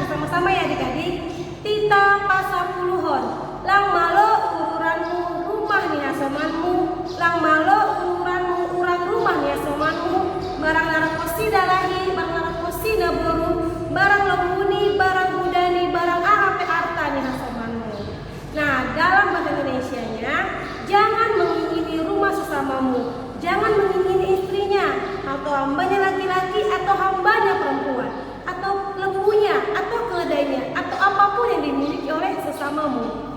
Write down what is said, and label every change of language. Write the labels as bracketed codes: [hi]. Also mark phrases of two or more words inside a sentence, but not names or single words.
[id] Sama-sama ya adik-adik. [bts] Tita pasapuluhon. Lang malo ururanmu rumah nih asomanmu. Lang malo ururanmu urang rumah nih asomanmu. Barang narakosi dalahi, barang narakosi naboru. Barang lembuni, barang budani, barang arape arta nih asomanmu. [id] Nah, dalam bahasa Indonesianya, jangan mengingini rumah sesamamu. Jangan mengingini istrinya, atau hambanya laki-laki, atau hambanya perempuan, atau lembunya, atau keledainya, atau apapun yang dimiliki oleh sesamamu.